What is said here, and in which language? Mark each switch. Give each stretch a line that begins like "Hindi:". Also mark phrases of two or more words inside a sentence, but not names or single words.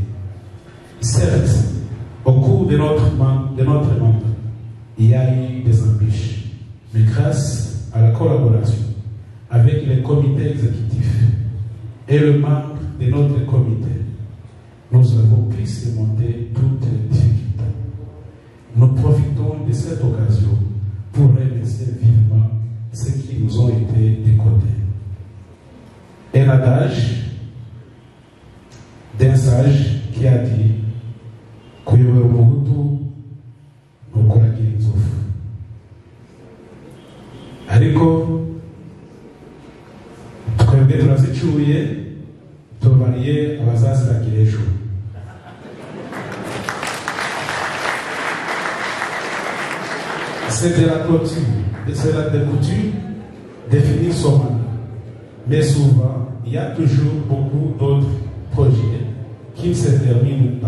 French: Certes, au cours de notre mandat, il y a eu des embûches, mais grâce à la collaboration avec les comités exécutifs et le membre de notre comité, nous avons pu surmonter toutes les difficultés. Nous profitons de cette occasion pour remercier vivement ceux qui nous ont été décotés. Un adage d'un sage qui a dit
Rundi: Kuyewe Mohutu Nokuragi Nzofu. Ariko twebwe turazicuye tubariye abazaziragira ejo.
French: C'est de la clôture, c'est la coutume définir son mandat. Mais souvent, il y a toujours beaucoup d'autres projets qui ne se terminent pas.